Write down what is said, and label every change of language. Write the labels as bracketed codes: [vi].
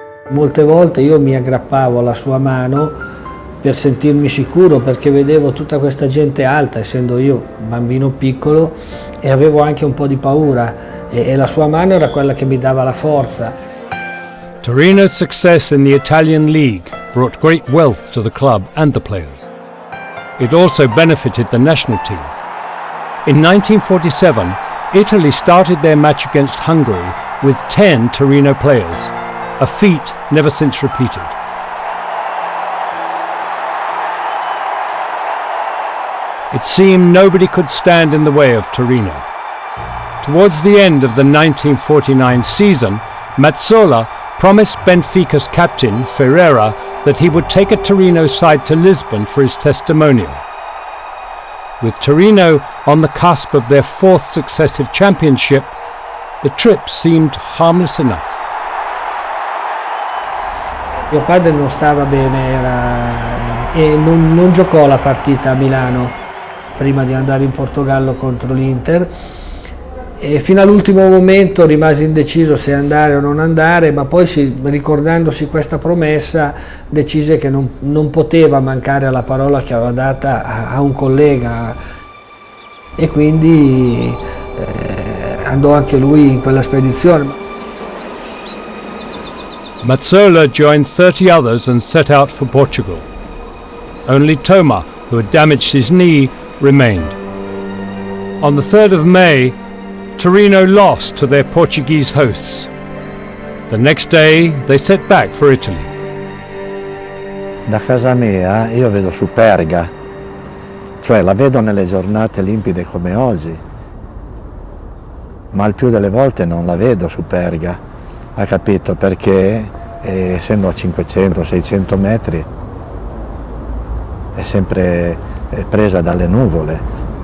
[it] Molte volte io mi aggrappavo alla sua mano per sentirmi sicuro, perché vedevo tutta questa gente alta, essendo io bambino piccolo, e avevo anche un po' di paura e la sua mano era quella che mi dava la forza. [en] Torino's success in the Italian League brought great wealth to the club and the players. It also benefited the national team. In 1947, Italy started their match against Hungary with 10 Torino players, a feat never since repeated. It seemed nobody could stand in the way of Torino. Towards the end of the 1949 season, Mazzola promised Benfica's captain, Ferreira, that he would take a Torino side to Lisbon for his testimonial. With Torino on the cusp of their 4th successive championship, the trip seemed harmless enough. [it] Mio padre non stava bene e non giocò la partita a Milano prima di andare in Portogallo contro l'Inter, e fino all'ultimo momento rimase indeciso se andare o non andare, ma poi ricordandosi questa promessa decise che non poteva mancare alla parola che aveva data a un collega, e quindi andò anche lui in quella spedizione. [en] Mazzola joined 30 others and set out for Portugal. Only Toma, who had damaged his knee, remained. On the 3rd of May, Torino lost to their Portuguese hosts. The next day they set back for Italy. [it] Da casa mia io vedo Superga, cioè la vedo nelle giornate limpide come oggi, ma il più delle volte non la vedo Superga. Ha capito? Perché essendo a 500-600 metri è sempre presa dalle nuvole.